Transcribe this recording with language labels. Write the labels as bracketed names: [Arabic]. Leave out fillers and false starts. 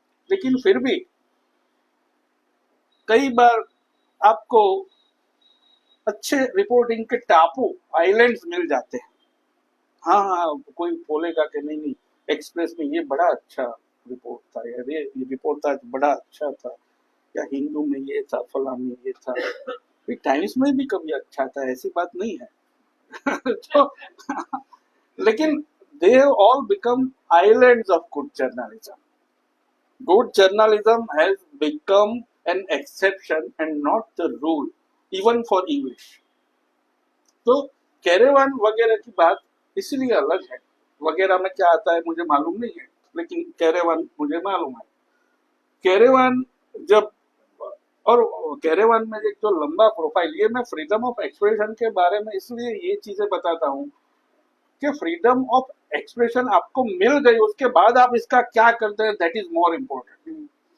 [Hindi] लेकिन फिर भी कई बार आपको अच्छे रिपोर्टिंग के टापू, आइलैंड्स मिल जाते हैं। हाँ हाँ, कोई बोलेगा कि नहीं नहीं, एक्सप्रेस में ये बड़ा अच्छा रिपोर्ट था, ये रिपोर्ट था बड़ा अच्छा था, या हिंदू में ये था, फला में ये था, टाइम्स में भी कभी अच्छा था, ऐसी बात नहीं है। तो लेकिन [English] they have all become islands of good journalism. Good journalism has become an exception and not the rule, even for English. [Hindi] तो कैरेवान वगैरह की बात इसलिए अलग है। वगैरह में क्या आता है मुझे मालूम नहीं है, लेकिन कैरेवान मुझे मालूम है। कैरेवान जब, और कैरेवान में एक जो लंबा प्रोफाइल, ये मैं फ्रीडम ऑफ एक्सप्रेशन के बारे में इसलिए ये चीजें बताता हूँ कि फ्रीडम ऑफ एक्सप्रेशन आपको मिल गई, उसके बाद आप इसका क्या करते हैं, [English] That is more important.